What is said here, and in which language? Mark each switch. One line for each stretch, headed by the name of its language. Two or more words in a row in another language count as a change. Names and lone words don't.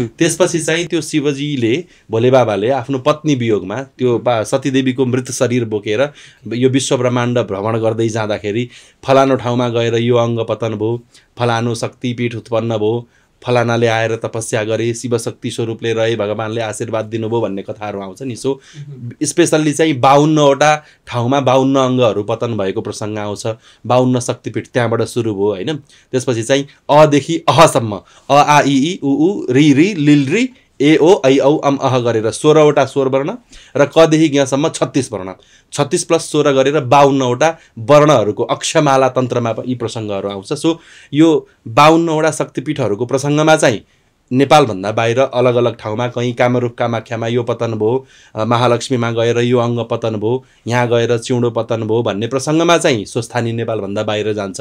Nepali: त्यसपछि चाहिँ त्यो शिवजीले भोले बाबाले आफ्नो पत्नी वियोगमा त्यो सतीदेवीको मृत शरीर बोकेर यो विश्व ब्रह्माण्ड भ्रमण गर्दै जाँदाखेरि फलानो ठाउँमा गएर यो अङ्ग पतन भयो, फलानो शक्तिपीठ उत्पन्न भयो, फलानाले आएर तपस्या गरे, शिवशक्ति स्वरूपले रहे, भगवान्ले आशीर्वाद दिनुभयो भन्ने कथाहरू आउँछ नि। सो स्पेसल्ली चाहिँ 52वटा ठाउँमा 52 अङ्गहरू पतन भएको प्रसङ्ग आउँछ। 52 शक्तिपीठ त्यहाँबाट सुरु भयो होइन। त्यसपछि चाहिँ अदेखि अहसम्म अ आ इ ई उ ऊ रि रि लिल रि ए ओ ऐ औ अम अह गरेर 16वटा स्वर वर्ण र कदेखि ज्ञसम्म 36 वर्ण, 36 + 16 गरेर 52वटा वर्णहरूको अक्षमाला तन्त्रमा यी प्रसङ्गहरू आउँछ। सो यो 52वटा शक्तिपीठहरूको प्रसङ्गमा चाहिँ नेपालभन्दा बाहिर अलग अलग ठाउँमा कहीँ कामरूप कामाख्यामा यो पतन भयो, महालक्ष्मीमा गएर यो अङ्ग पतन भयो, यहाँ गएर चिउँडो पतन भयो भन्ने प्रसङ्गमा चाहिँ स्वस्थानी नेपालभन्दा बाहिर जान्छ।